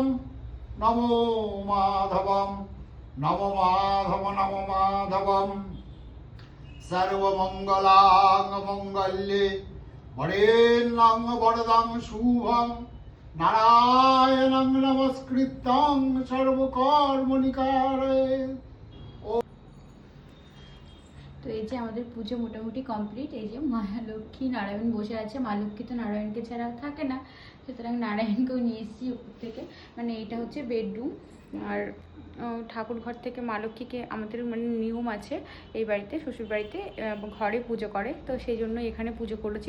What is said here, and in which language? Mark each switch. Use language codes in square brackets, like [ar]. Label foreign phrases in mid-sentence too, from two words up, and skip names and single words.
[sa] नमो माधवं नमो माधव नमो माधवं। सर्वमङ्गलां मङ्गल्ये वरेण्यं वरदं शुभं। नारायणं नमस्कृतं सर्वकर्मणिकारये। [bn] তো এই যে আমাদের পুজো মোটামুটি কমপ্লিট। এই যে মা লক্ষ্মী নারায়ণ বসে আছে। মা লক্ষ্মী তো নারায়ণকে ছাড়া থাকে না, সুতরাং নারায়ণকেও নিয়ে এসেছি উপর থেকে। মানে এইটা হচ্ছে বেডরুম। আর ঠাকুর ঘর থেকে মা লক্ষ্মীকে আমাদের মানে নিয়ম আছে এই বাড়িতে, শ্বশুর বাড়িতে ঘরে পুজো করে, তো সেই জন্য এখানে পুজো করেছি।